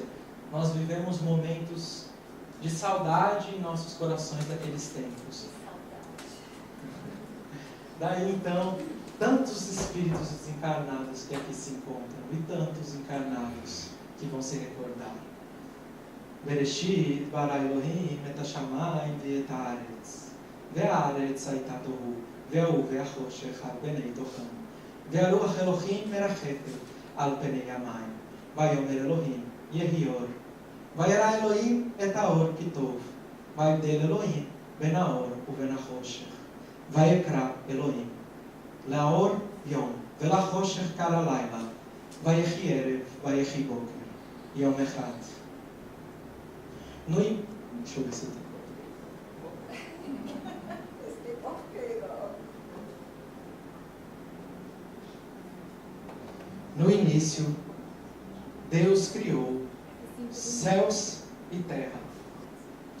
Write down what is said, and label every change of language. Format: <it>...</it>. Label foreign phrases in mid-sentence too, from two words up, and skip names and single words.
<pt>Nós vivemos momentos de saudade em nossos corações daqueles tempos. Daí então, tantos espíritos desencarnados que aqui se encontram, e tantos encarnados que vão se recordar.</pt> <he>בראשית ברא אלוהים את השמים ואת הארץ והארץ היתה תהו ובהו וחושך על פני תהום ורוח אלוהים מרחפת על פני המים ויאמר אלוהים יהי אור וירא אלוהים את האור כי טוב ויבדל אלוהים בין האור ובין החושך ויקרא אלוהים לאור יום ולחושך קרא לילה ויהי ערב ויהי בקר יום אחד.</he> <pt>Deixa eu ver se eu tenho. No início, Deus criou céus e terra.</pt>